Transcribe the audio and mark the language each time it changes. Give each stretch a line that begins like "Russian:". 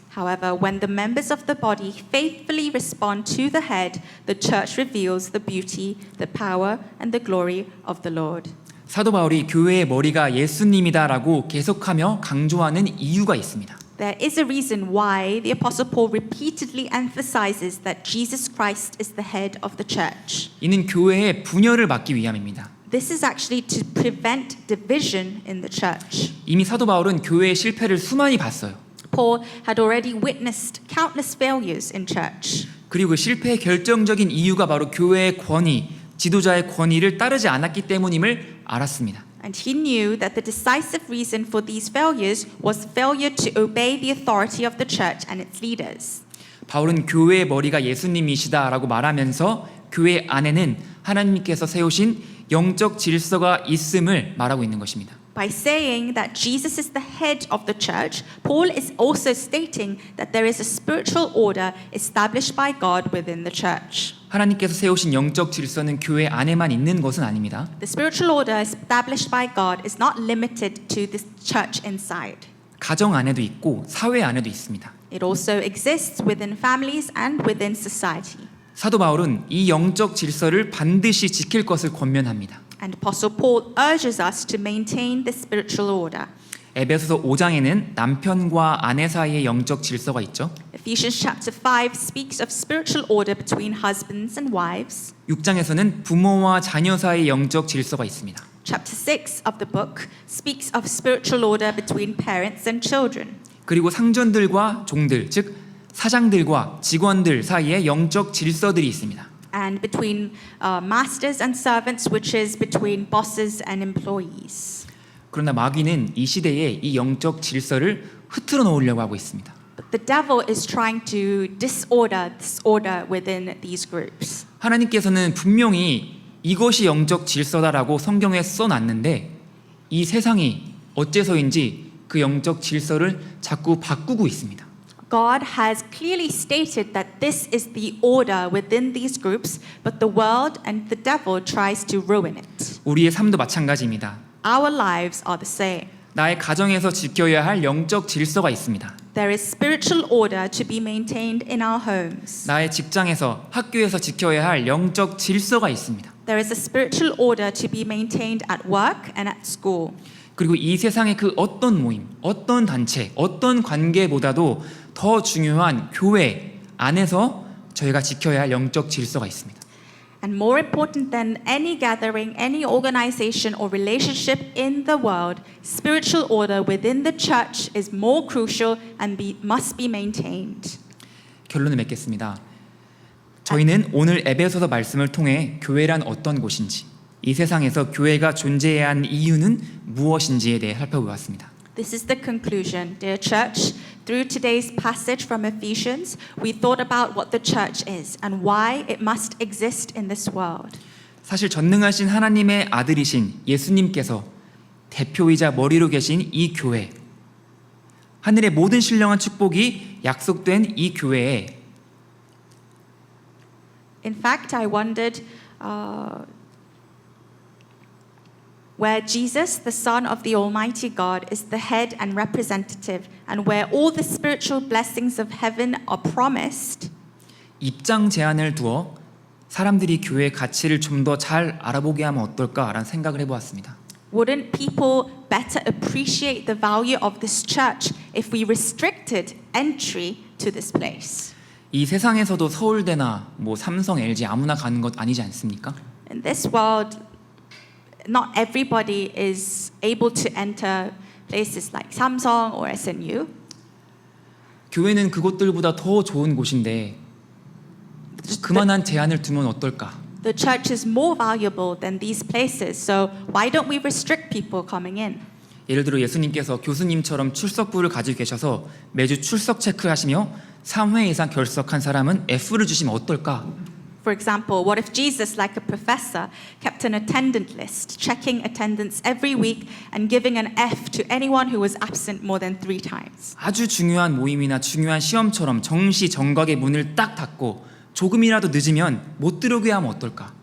English: However, when the members of the body faithfully respond to the head, the church reveals the beauty, the power, and the glory of the Lord.
Korean: 사도 바울이 교회의 머리가 예수님이다라고 계속하며 강조하는 이유가 있습니다.
English: There is a reason why the Apostle Paul repeatedly emphasizes that Jesus Christ is the head of the church.
Korean: 이는 교회의 분열을 막기 위함입니다.
English: This is actually to prevent division in the church.
Korean: 이미 사도 바울은 교회의 실패를 수많이 봤어요.
English: Paul had already witnessed countless failures in church.
Korean: 그리고 그 실패의 결정적인 이유가 바로 교회의 권위, 지도자의 권위를 따르지 않았기 때문임을 알았습니다.
English: And he knew that the decisive reason for these failures was failure to obey the authority of the church and its leaders.
Korean: 바울은 교회의 머리가 예수님이시다라고 말하면서 교회 안에는 하나님께서 세우신 영적 질서가 있음을 말하고 있는 것입니다.
English: By saying that Jesus is the head of the church, Paul is also stating that there is a spiritual order established by God within the church.
Korean: 하나님께서 세우신 영적 질서는 교회 안에만 있는 것은 아닙니다.
English: The spiritual order established by God is not limited to the church inside.
Korean: 가정 안에도 있고 사회 안에도 있습니다.
English: It also exists within families and within society.
Korean: 사도 바울은 이 영적 질서를 반드시 지킬 것을 권면합니다.
English: And Apostle Paul urges us to maintain the spiritual order.
Korean: 에베소서 5장에는 남편과 아내 사이의 영적 질서가 있죠.
English: Ephesians chapter 5 speaks of spiritual order between husbands and wives.
Korean: 6장에서는 부모와 자녀 사이의 영적 질서가 있습니다.
English: Chapter 6 of the book speaks of spiritual order between parents and children.
Korean: 그리고 상전들과 종들, 즉 사장들과 직원들 사이에 영적 질서들이 있습니다.
English: And between masters and servants, which is between bosses and employees.
Korean: 그러나 마귀는 이 시대에 이 영적 질서를 흐트러 놓으려고 하고 있습니다.
English: But the devil is trying to disorder this order within these groups.
Korean: 하나님께서는 분명히 이것이 영적 질서다라고 성경에 써놨는데 이 세상이 어째서인지 그 영적 질서를 자꾸 바꾸고 있습니다.
English: God has clearly stated that this is the order within these groups, but the world and the devil tries to ruin it.
Korean: 우리의 삶도 마찬가지입니다.
English: Our lives are the same.
Korean: 나의 가정에서 지켜야 할 영적 질서가 있습니다.
English: There is spiritual order to be maintained in our homes.
Korean: 나의 직장에서 학교에서 지켜야 할 영적 질서가 있습니다.
English: There is a spiritual order to be maintained at work and at school.
Korean: 그리고 이 세상의 그 어떤 모임, 어떤 단체, 어떤 관계보다도 더 중요한 교회 안에서 저희가 지켜야 할 영적 질서가 있습니다.
English: And more important than any gathering, any organization or relationship in the world, spiritual order within the church is more crucial and must be maintained.
Korean: 결론을 맺겠습니다. 저희는 오늘 에베소서 말씀을 통해 교회란 어떤 곳인지, 이 세상에서 교회가 존재해야 하는 이유는 무엇인지에 대해 살펴보았습니다.
English: This is the conclusion, dear church. Through today's passage from Ephesians, we thought about what the church is and why it must exist in this world.
Korean: 사실 전능하신 하나님의 아들이신 예수님께서 대표이자 머리로 계신 이 교회, 하늘의 모든 신령한 축복이 약속된 이 교회에
English: In fact, I wondered where Jesus, the Son of the Almighty God, is the head and representative, and where all the spiritual blessings of heaven are promised,
Korean: 입장 제한을 두어 사람들이 교회의 가치를 좀 더 잘 알아보게 하면 어떨까라는 생각을 해보았습니다.
English: wouldn't people better appreciate the value of this church if we restricted entry to this place?
Korean: 이 세상에서도 서울대나 뭐 삼성, LG 아무나 가는 것 아니지 않습니까?
English: In this world, not everybody is able to enter places like Samsung or SNU.
Korean: 교회는 그곳들보다 더 좋은 곳인데 그만한 제한을 두면 어떨까?
English: The church is more valuable than these places, so why don't we restrict people coming in?
Korean: 예를 들어 예수님께서 교수님처럼 출석부를 가지고 계셔서 매주 출석 체크하시며 3회 이상 결석한 사람은 F를 주시면 어떨까?
English: For example, what if Jesus, like a professor, kept an attendant list, checking attendance every week and giving an F to anyone who was absent more than 3 times?
Korean: 아주 중요한 모임이나 중요한 시험처럼 정시정각의 문을 딱 닫고 조금이라도 늦으면 못 들어오게 하면 어떨까?